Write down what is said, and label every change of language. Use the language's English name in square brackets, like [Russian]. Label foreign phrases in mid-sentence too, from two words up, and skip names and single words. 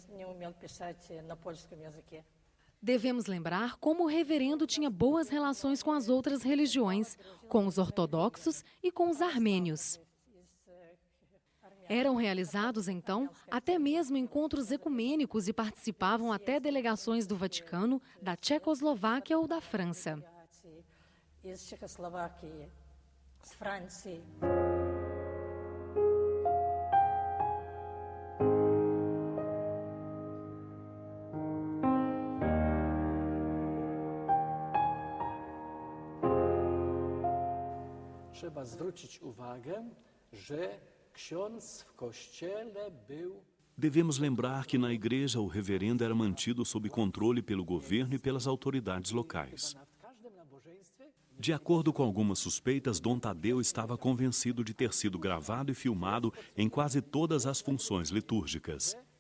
[Portuguese] Devemos lembrar como o reverendo tinha boas relações com as outras religiões, com os ortodoxos e com os armênios. Eram realizados, então, até mesmo encontros ecumênicos e participavam até delegações do Vaticano, da Tchecoslováquia ou da França. [Russian] Из Чехословакии, с Франции. [Polish] Trzeba zwrócić uwagę, że ksiądz w kościele był. [Portuguese] Devemos lembrar que na igreja o reverendo era mantido sob controle pelo governo e pelas autoridades locais. De acordo com algumas suspeitas, Dom Tadeu estava convencido de ter sido gravado e filmado em quase todas as funções litúrgicas.